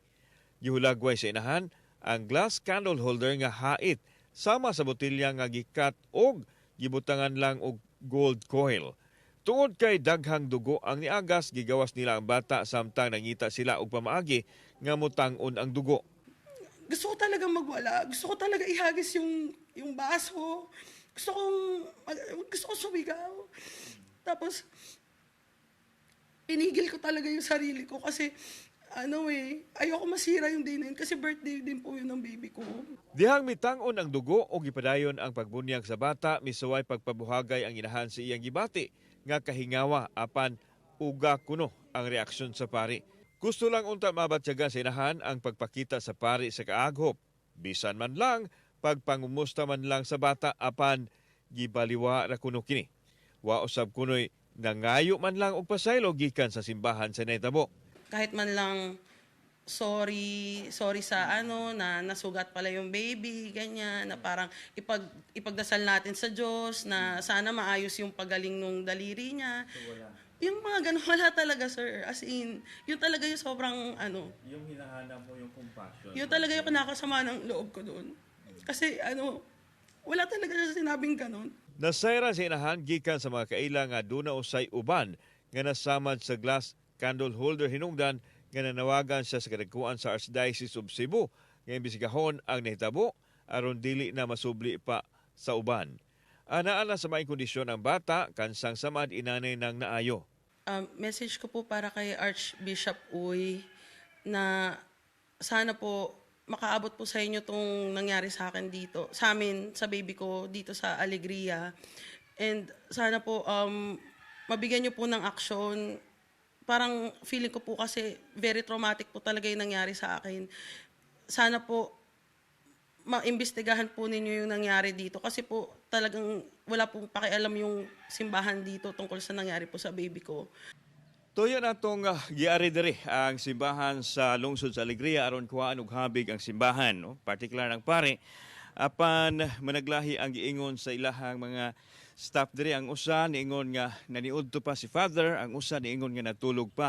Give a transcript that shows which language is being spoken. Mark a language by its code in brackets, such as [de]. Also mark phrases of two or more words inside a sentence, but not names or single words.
[ceb] Gihulagway sa inahan ang glass candle holder nga hait sama sa botilya nga gikat og gibutangan lang og gold coil. Tungod kay daghang dugo ang niagas, gigawas nila ang bata samtang nangita sila og pamaagi nga mutang-on ang dugo. [tl] Gusto ko talaga magwala. Gusto ko talaga ihagis yung baso. Gusto ko sumigaw. Tapos, pinigil ko talaga yung sarili ko kasi, ayoko masira yung day na yun kasi birthday din po yun ng baby ko. [ceb] Dihang mitang-on ang dugo o gipadayon ang pagbunyag sa bata, misuway pagpabuhagay ang inahan sa iyang gibati nga kahingawa apan uga kuno ang reaksyon sa pari. Gusto lang unta mabatyaga sa inahan ang pagpakita sa pari sa kaaghop. Bisan man lang, pagpangumusta man lang sa bata apan gibaliwa ra kuno kini. Wa usab kunoy nangayo man lang og pasaylo gikan sa simbahan sa nahitabo. [tl] Kahit man lang, sorry sa na nasugat pala yung baby, ganyan, na parang ipagdasal natin sa Diyos na sana maayos yung pagaling nung daliri niya. Yung mga ganun, wala talaga, sir. As in, yun talaga yung sobrang, Yung hinahanap mo yung compassion. yun talaga yung kinakasama ng loob ko doon. Kasi, wala talaga siya sinabing ganun. [ceb] Nasayra sa inahan gikan sa mga kaila nga duna usay uban nga nasamad sa glass candle holder hinungdan nga nanawagan siya sa kadagkuan sa Archdiocese of Cebu nga imbestigahon ang nahitabo aron dili na masubli pa sa uban. Anaan na sa maayong kondisyon ang bata kansang samad inanay ng naayo. [tl] Message ko po para kay Archbishop Uy na sana po makaabot po sa inyo itong nangyari sa akin dito, sa amin, sa baby ko dito sa Alegria. And sana po mabigyan nyo po ng aksyon. Parang feeling ko po kasi very traumatic po talaga yung nangyari sa akin. Sana po maimbestigahan po ninyo yung nangyari dito kasi po talagang wala pong pakialam yung simbahan dito tungkol sa nangyari po sa baby ko. [ceb] Tuyo na itong giari diri ang simbahan sa lungsod sa Alegria aron kuhaan og habig ang simbahan, no? Partikular ng pare apan managlahi ang giingon sa ilahang mga staff diri. Ang usa niingon nga naniudto pa si father, ang usa niingon nga natulog pa.